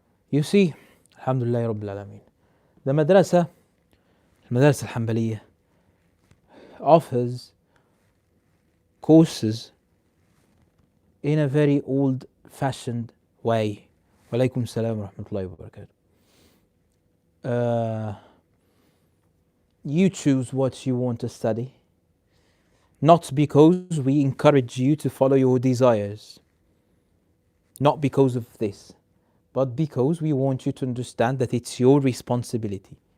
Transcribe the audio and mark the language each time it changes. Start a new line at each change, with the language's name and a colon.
English: You see,
Arabic: الحمد لله رب العالمين,
English: the المدرسة الحنبلية offers courses in a very old-fashioned way.
Arabic: وعليكم السلام ورحمة الله وبركاته.
English: You choose what you want to study, not because we encourage you to follow your desires, not because of this, but because we want you to understand that it's your responsibility.